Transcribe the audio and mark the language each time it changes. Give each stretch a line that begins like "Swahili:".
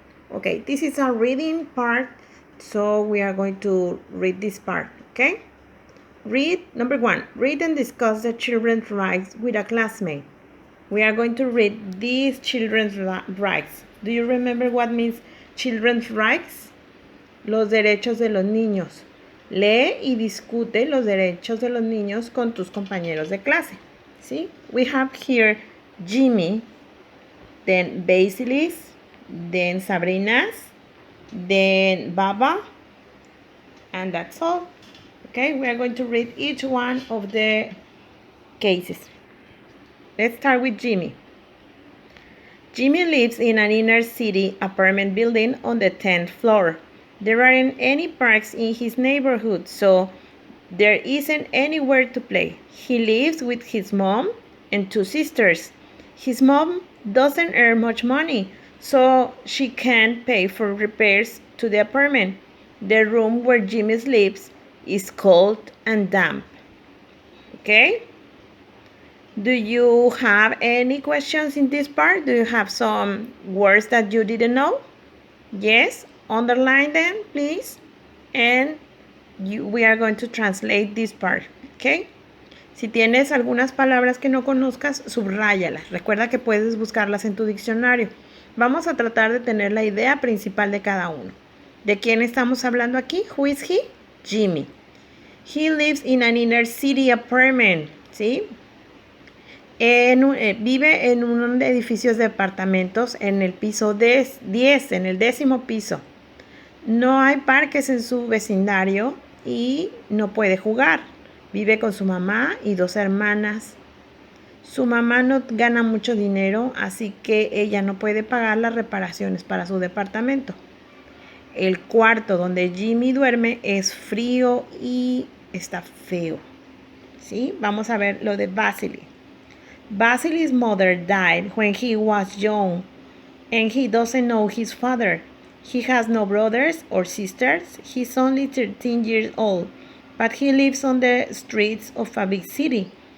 English: Okay, this is a reading part, so we are going to read this part, okay? Number 1, read and discuss the children's rights with a classmate. We are going to read these children's rights. Do you remember what means children's rights?
Spanish: Los derechos de los niños. Lee y discute los derechos de los niños con tus compañeros de clase. ¿Sí?
English: We have here Jimmy, then Basilis, then Sabrina's, then Baba, and that's all. Okay, we are going to read each one of the cases. Let's start with Jimmy. Jimmy lives in an inner city apartment building on the 10th floor. There aren't any parks in his neighborhood, so there isn't anywhere to play. He lives with his mom and 2 sisters. His mom doesn't earn much money, so she can't pay for repairs to the apartment. The room where Jimmy sleeps is cold and damp. Okay? Do you have any questions in this part? Do you have some words that you didn't know? Yes? Underline them, please. And we are going to translate this part, okay?
Spanish: Si tienes algunas palabras que no conozcas, subráyalas. Recuerda que puedes buscarlas en tu diccionario. Vamos a tratar de tener la idea principal de cada uno. ¿De quién estamos hablando aquí?
English: Who is he? Jimmy. He lives in an inner city apartment, ¿sí?
Spanish: Vive en un edificio de apartamentos en el piso 10, en el 10º piso. No hay parques en su vecindario y no puede jugar. Vive con su mamá y 2 hermanas. Su mamá no gana mucho dinero, así que ella no puede pagar las reparaciones para su departamento. El cuarto donde Jimmy duerme es frío y está feo. ¿Sí? Vamos a ver lo de Vasily.
English: Vasily's mother died when he was young, and he doesn't know his father. He has no brothers or sisters. He's only 13 years old, but he lives on the streets of a big city.